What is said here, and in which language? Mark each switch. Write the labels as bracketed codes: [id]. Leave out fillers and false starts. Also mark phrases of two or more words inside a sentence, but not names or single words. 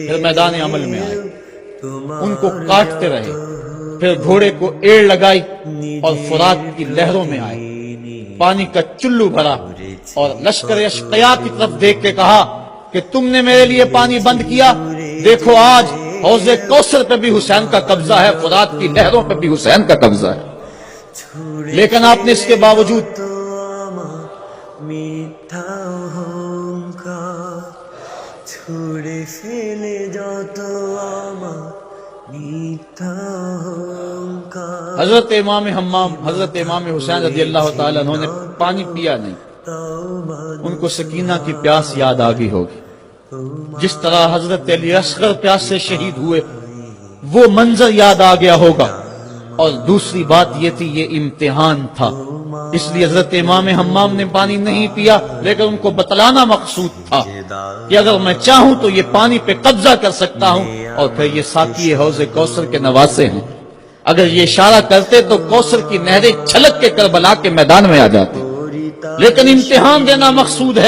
[ur] پھر میدان عمل میں آئے، ان کو کاٹتے رہے، پھر گھوڑے کو ایڑ لگائی اور فرات کی لہروں میں آئے، پانی کا چلو بھرا اور لشکر اشقیاء کی طرف دیکھ کے کہا کہ تم نے میرے لیے پانی بند کیا، دیکھو آج حوض کوثر پہ بھی حسین کا قبضہ ہے، فرات کی لہروں پہ بھی حسین کا قبضہ ہے۔ لیکن آپ نے اس کے باوجود [bn] মিথ্যা অহংকার ছুড়ে ফেলে যত আমার মিথ্যা অহংকার [ur] حضرت امام حمام حضرت امام حسین رضی اللہ تعالیٰ عنہ نے پانی پیا نہیں، ان کو سکینہ کی پیاس یاد آ گئی ہوگی، جس طرح حضرت علی اصغر پیاس سے شہید ہوئے وہ منظر یاد آ گیا ہوگا۔ اور دوسری بات یہ تھی، یہ امتحان تھا، اس لیے حضرت امام حمام نے پانی نہیں پیا، لیکن ان کو بتلانا مقصود تھا کہ اگر میں چاہوں تو یہ پانی پہ قبضہ کر سکتا ہوں، اور پھر یہ ساقی حوض کوثر کے نواسے ہیں، اگر یہ اشارہ کرتے تو کوثر کی نہریں چھلک کے کربلا کے میدان میں آ جاتی، لیکن امتحان دینا مقصود ہے۔